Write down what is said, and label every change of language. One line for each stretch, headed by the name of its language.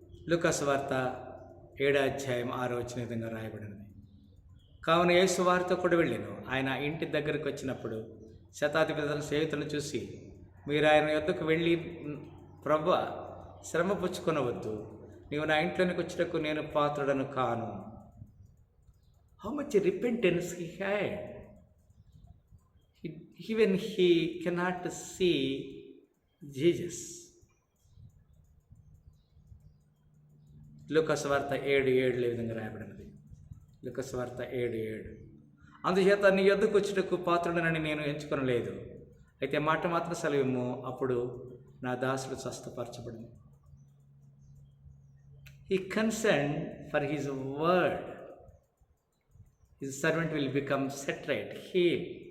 Telugu: లూకాసు వార్త 7వ అధ్యాయం 6వ వచనం విధంగా రాయబడినది. కావున యేసు వారితో కూడా వెళ్ళాను. ఆయన ఇంటి దగ్గరకు వచ్చినప్పుడు శతాధిపతుల స్నేహితులను చూసి, మీరు ఆయన యొద్దకు వెళ్ళి, ప్రభువా, శ్రమ పుచ్చుకొనవద్దు, నీవు నా ఇంట్లోనికి వచ్చినకు నేను పాత్రుడను కాను.
English: How much repentance he had. Even he cannot see Jesus.
Telugu: లూకాసు వార్త 7:7 విధంగా రాయబడినది. లూకాసు వార్త 7:7. అందుచేత నీ యొద్దకు వచ్చుటకు పాత్రుడనని నేను ఎంచుకొనలేదు, అయితే మాట మాత్రం సెలవిమ్ము, అప్పుడు నా దాసుడు స్వస్థపరచబడింది.
English: He concerned for his word. His servant will become set right, healed.